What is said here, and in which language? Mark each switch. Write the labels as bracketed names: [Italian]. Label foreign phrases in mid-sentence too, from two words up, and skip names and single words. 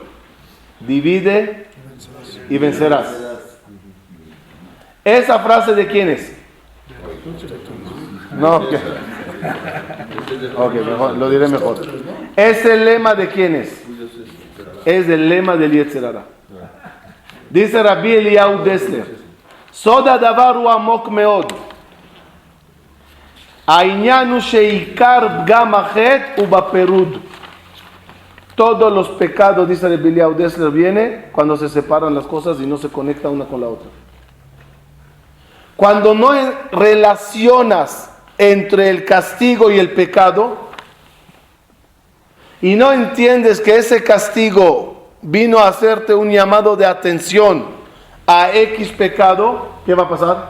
[Spanish] Divide y vencerás. ¿Esa frase de quién es? No, ok, mejor, lo diré mejor. ¿Es el lema de quién es? Es el lema del Yetzer Hara. Dice Rabbi Eliyahu Dessler, [Hebrew] סוד הדבר הוא עמוק מאוד. העניין הוא שעיקר פגם החטא הוא בפירוד. [Spanish] Todos los pecados, dice Rabbi Eliyahu Dessler, viene cuando se separan las cosas y no se conecta una con la otra. Cuando no relacionas entre el castigo y el pecado y no entiendes que ese castigo vino a hacerte un llamado de atención a X pecado, ¿qué va a pasar?